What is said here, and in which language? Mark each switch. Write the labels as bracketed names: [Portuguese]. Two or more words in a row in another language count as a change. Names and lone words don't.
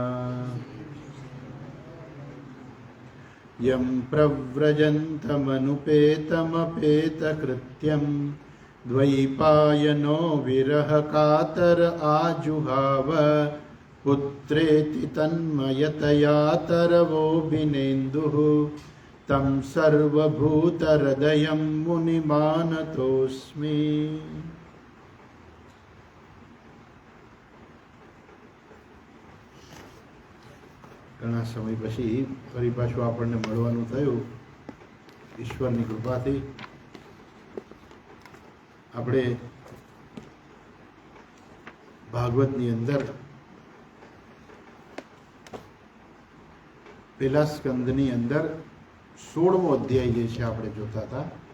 [Sanskrit] यं प्रव्रजन्तमनुपेतमपेतकृत्यं द्वैपायनो विरहकातर आजुहाव पुत्रेति तन्मयतया तरवोऽभिनेन्दुः तं सर्वभूतहृदयं मुनिमानतोऽस्मि। [Gujarati] ઘણા સમય પછી ફરી પાછું આપણને મળવાનું થયું ઈશ્વરની કૃપાથી। આપણે ભાગવતની અંદર પહેલા સ્કંદની અંદર 16મો અધ્યાય જે છે આપણે જોતા હતા।